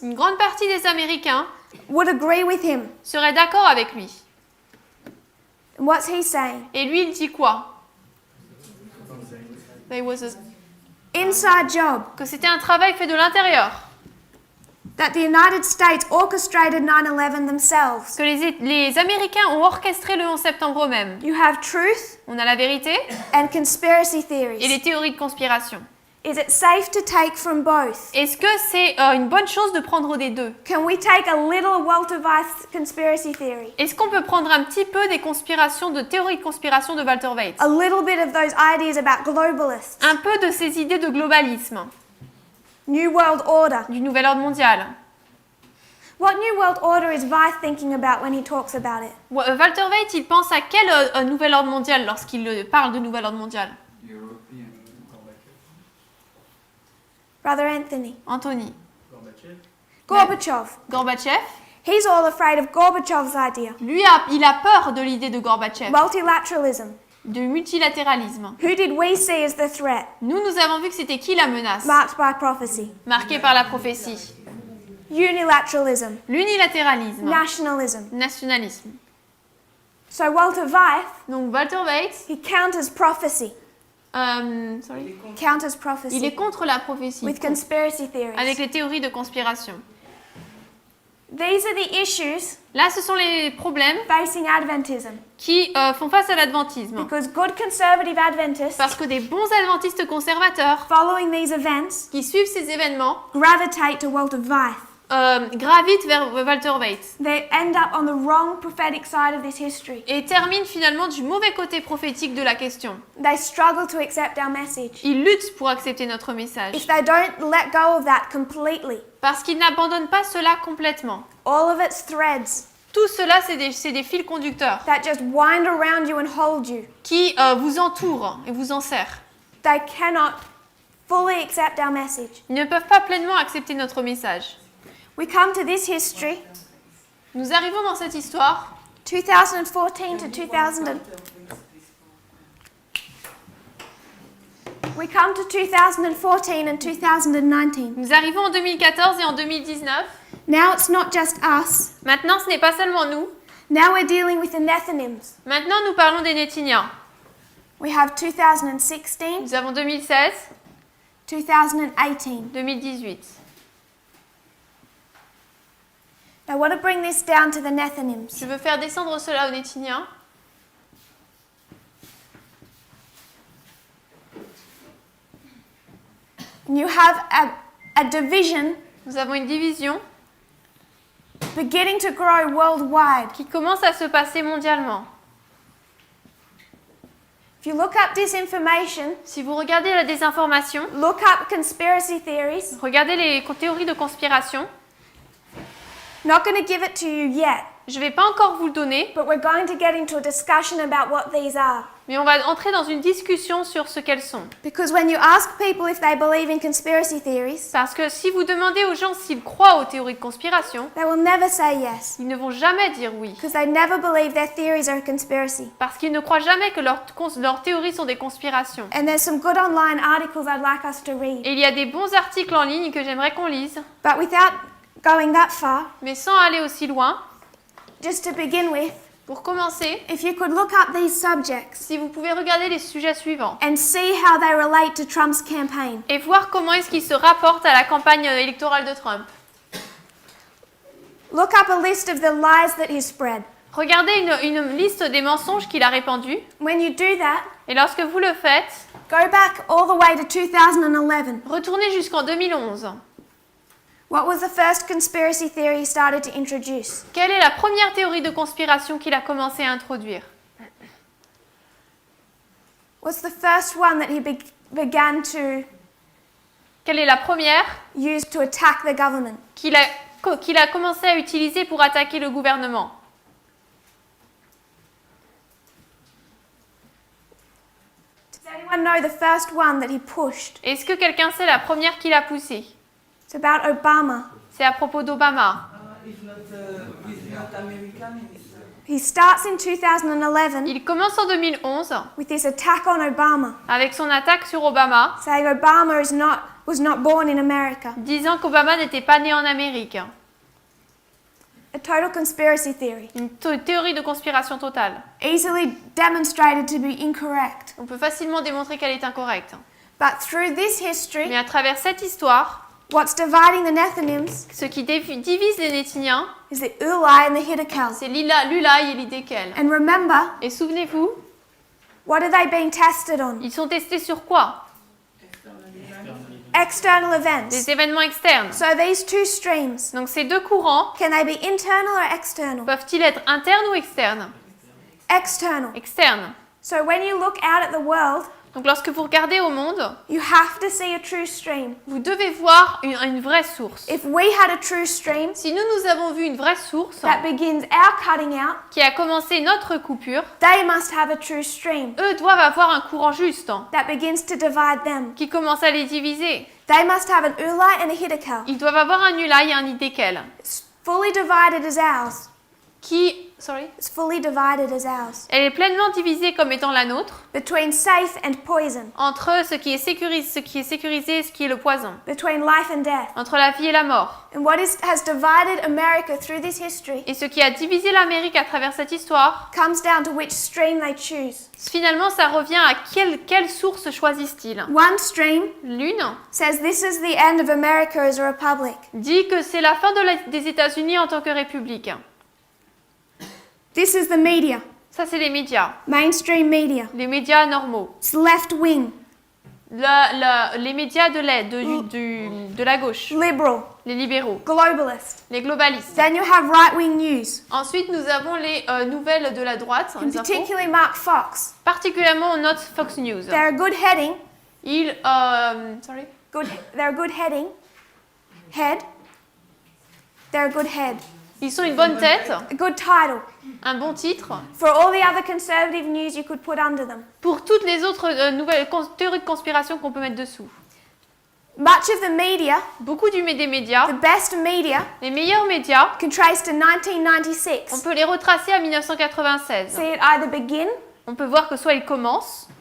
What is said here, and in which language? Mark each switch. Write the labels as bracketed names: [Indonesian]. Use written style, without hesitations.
[French] Une grande partie des Américains [English] would agree with him. [French] seraient d'accord avec lui. [English] And what's he saying? [French] Et lui, il dit quoi? [English] There was Inside job. [French] que c'était un travail fait de l'intérieur. [English] That the United States orchestrated 9/11 themselves. [French] Que les Américains ont orchestré le 11 septembre eux-mêmes. [English] You have truth [French] On a la vérité [English] and conspiracy [French] et [English] theories. [French] les théories de conspiration. [English] Is it safe to take from both? [French] Est-ce que c'est une bonne chose de prendre des deux? [English] Can we take a little Walter Weiss conspiracy theory? [French] Est-ce qu'on peut prendre un petit peu des conspirations, de théories de conspiration de Walter Waite? [English] A little bit of those ideas about globalists, [French] Un peu de ces idées de globalisme, [English] New World Order. [French] du nouvel ordre mondial. [English] What New World Order is Weiss thinking about when he talks about it? [French] Walter Waite, il pense à quel nouvel ordre mondial lorsqu'il parle de nouvel ordre mondial? [English] Brother Anthony. [French] Anthony. [English] Gorbachev. [French] Gorbatchev, [English] He's all afraid of Gorbachev's idea. [French] lui, il a peur de l'idée de Gorbatchev, [English] Multilateralism. [French] du multilatéralisme. [English] Who did we see as the threat? [French] Nous avons vu que c'était qui la menace? [English] Marked by prophecy. [French] Marquée par la prophétie. [English] Unilateralism. [French] L'unilatéralisme. [English] Nationalism. [French] Nationalisme. [English] So Walter Weiss, [French] Donc Walter Waite, [English] he counters prophecy. sorry. Counters [French] Il [English] prophecy [French] est contre la prophétie, [English] with conspiracy [French] avec [English] theories. [French] les théories de conspiration. [English] These are the issues [French] Là, ce sont les problèmes [English] facing Adventism. [French] qui font face à l'adventisme. [English] Because good conservative Adventists [French] Parce que des bons adventistes conservateurs [English] following these events [French] qui suivent ces événements [English] gravitate to Walter Weiss. [French] gravitent vers Walter Waite [English] They end up on the wrong prophetic side of this history. [French] et terminent finalement du mauvais côté prophétique de la question. [English] They struggle to accept our message. [French] Ils luttent pour accepter notre message. [English] If they don't let go of that completely, [French] Parce qu'il n'abandonne pas cela complètement. [English] All of its threads [French] Tout cela, c'est des fils conducteurs [English] that just wind around you and hold you. [French] qui vous entourent et vous enserrent. [English] They cannot fully accept our message. [French] Ils ne peuvent pas pleinement accepter notre message. [English] We come to this history, [French] Nous arrivons dans cette histoire, [English] 2014 to 2000. We come to 2014 and 2019. [French] nous arrivons en 2014 et en 2019. [English] Now it's not just us. [French] Maintenant, ce n'est pas seulement nous. [English] Now we're dealing with the Nethinims. [French] Maintenant, nous parlons des Néthiniens. [English] We have 2016, [French] Nous avons 2016, [English] 2018. [French] 2018. [English] I want to bring this down to the Nethinims. [French] Je veux faire descendre cela aux Néthiniens. [English] You have a division [French] Nous avons une division [English] beginning to grow worldwide. [French] qui commence à se passer mondialement. [English] If you look up disinformation, [French] Si vous regardez la désinformation, [English] look up conspiracy theories, [French] regardez les théories de conspiration, [English] not going to give it to you yet, [French] je ne vais pas encore vous le donner, [English] but we're going to get into a discussion about what these are. [French] mais on va entrer dans une discussion sur ce qu'elles sont. [English] Because when you ask people if they believe in conspiracy theories, [French] Parce que si vous demandez aux gens s'ils croient aux théories de conspiration, [English] they will never say yes. [French] ils ne vont jamais dire oui. [English] Because they never believe their theories are a conspiracy. [French] Parce qu'ils ne croient jamais que leurs théories sont des conspirations. [English] And there's some good online articles I'd like us to read. [French] Et il y a des bons articles en ligne que j'aimerais qu'on lise, [English] But without going that far, [French] mais sans aller aussi loin. [English] just to begin with, [French] Pour commencer, [English] if you could look up these subjects [French] si vous pouvez regarder les sujets suivants [English] and see how they relate to Trump's campaign. [French] et voir comment est-ce qu'ils se rapportent à la campagne électorale de Trump. [English] Look up a list of the lies that he spread. [French] Regardez une liste des mensonges qu'il a répandus. [English] When you do that, [French] Et lorsque vous le faites, [English] go back all the way to 2011. [French] retournez jusqu'en 2011. [English] What was the first conspiracy theory he started to introduce? [French] Quelle est la première théorie de conspiration qu'il a commencé à introduire? [English] What's the first one that he began to [French] Quelle est la première [English] use to attack the government? [French] qu'il a commencé à utiliser pour attaquer le gouvernement? [English] Does anyone know the first one that he pushed? [French] Est-ce que quelqu'un sait la première qu'il a poussée? [English] It's about Obama. [French] C'est à propos d'Obama. [English] He starts in 2011 [French] Il commence en 2011 [English] with this attack on Obama, [French] avec son attaque sur Obama, [English] saying Obama was not born in America. [French] disant qu'Obama n'était pas né en Amérique. [English] A total conspiracy theory, [French] Une théorie de conspiration totale. [English] easily demonstrated to be incorrect. [French] On peut facilement démontrer qu'elle est incorrecte. [English] But through this history, [French] Mais à travers cette histoire, [English] what's dividing the Nethinims [French] ce qui divise les Néthiniens, [English] is the Ulai and the Hiddekels. [French] c'est l'Ulaï et l'Hiddekel. [English] And remember, [French] Et souvenez-vous, [English] what are they being tested on? [French] ils sont testés sur quoi? [English] External events. [French] Des événements externes. [English] So these two streams, [French] Donc ces deux courants, [English] can they be internal or external? [French] peuvent-ils être internes ou externes? [English] External. [French] Externes. [English] So when you look out at the world, [French] Donc lorsque vous regardez au monde, [English] you have to see a true stream. [French] vous devez voir une vraie source. [English] If we had a true stream [French] Si nous avons vu une vraie source [English] that begins our cutting out, [French] qui a commencé notre coupure, [English] they must have a true stream [French] eux doivent avoir un courant juste [English] that begins to divide them. [French] qui commence à les diviser. [English] They must have an Ulai and a Hiddekel. [French] Ils doivent avoir un Ulaï et un Hiddekel [English] It's fully divided as ours. It's fully divided as ours. [French] Elle est pleinement divisée comme étant la nôtre [English] Between safe and poison. [French] entre ce qui est sécurisé et ce qui est le poison, [English] Between life and death. [French] entre la vie et la mort. [English] And what has divided America through this history [French] Et ce qui a divisé l'Amérique à travers cette histoire, [English] comes down to which stream they choose. [French] finalement ça revient à quelle source choisissent-ils. [English] One stream [French] L'une [English] says this is the end of America as a republic. [French] dit que c'est la fin des États-Unis en tant que république. [English] This is the media, [French] Ça c'est les médias, [English] mainstream media. [French] les médias normaux. [English] It's left wing, [French] Les médias de la gauche, [English] liberal, [French] les libéraux, [English] globalist. [French] les globalistes. [English] Then you have right-wing news, [French] Ensuite, nous avons les nouvelles de la droite, [English] and [French] les infos, [English] particularly Mark Fox. [French] particulièrement notre Fox News. [English] They're a good heading. [French] Ils, [English] They're a good head. They're a good head, [French] Ils sont une bonne tête, [English] a good title [French] un bon titre, [English] for all the other conservative news you could put under them. [French] pour toutes les autres nouvelles théories de conspiration qu'on peut mettre dessous. [English] Much of the media, [French] Beaucoup des médias, [English] the best media, [French] les meilleurs médias, [English] can trace to [French] on [English] 1996. [French] peut les retracer à 1996. [English] See it either begin [French] On peut voir que soit ils commencent,